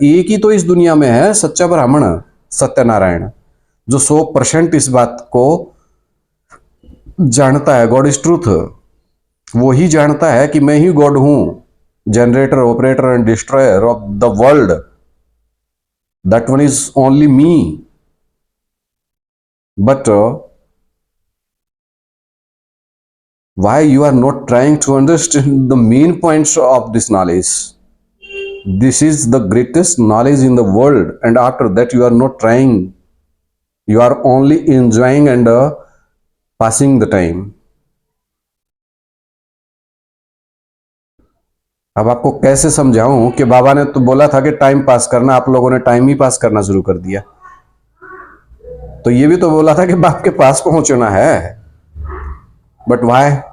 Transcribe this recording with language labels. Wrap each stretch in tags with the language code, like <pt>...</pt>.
<hi>एक ही तो इस दुनिया में है सच्चा ब्राह्मण, सत्यनारायण, जो 100% इस बात को जानता है।</hi> <en>God is truth.</en> <hi>वो ही जानता है कि मैं ही गॉड हूं,</hi> <en>Generator operator and destroyer of the world. That one is only me. But why you are not trying to understand the main points of this knowledge? This is the greatest knowledge in the world, and after that you are not trying, you are only enjoying and passing the time.</en> <hi>अब आपको कैसे समझाऊं कि बाबा ने तो बोला था कि टाइम पास करना, आप लोगों ने टाइम ही पास करना शुरू कर दिया। तो ये भी तो बोला था कि बाप के पास पहुंचना है।</hi> <en>But why?</en>